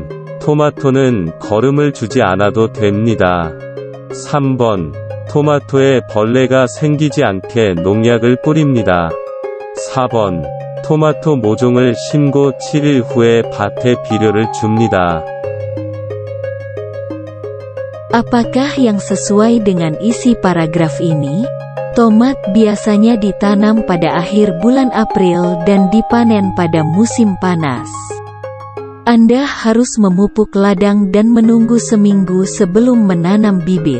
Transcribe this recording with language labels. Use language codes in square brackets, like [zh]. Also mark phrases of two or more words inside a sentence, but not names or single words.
[ko] 토마토는 거름을 주지 않아도 됩니다. 3번. 토마토에 벌레가 생기지 않게 농약을 뿌립니다. 4번. 토마토 모종을 심고 7일 후에 밭에 비료를 줍니다. [id] Apakah yang sesuai dengan isi paragraf ini? Tomat biasanya ditanam pada akhir bulan April dan dipanen pada musim panas. Anda harus memupuk ladang dan menunggu seminggu sebelum menanam bibit.